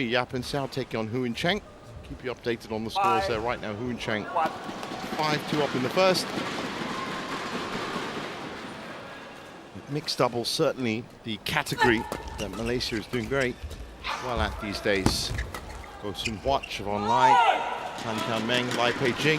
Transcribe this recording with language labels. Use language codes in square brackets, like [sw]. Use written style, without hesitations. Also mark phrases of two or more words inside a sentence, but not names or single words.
[en] Yap and Sao taking on Hu and Chen. Keep you updated on the scores there right now. Hu and Chen 5-2 up in the first. Mixed doubles, certainly the category that Malaysia is doing very well at these days. Go Sun Huat, Siobhan Lai, Tan Kian Meng, Lai Pei Jing.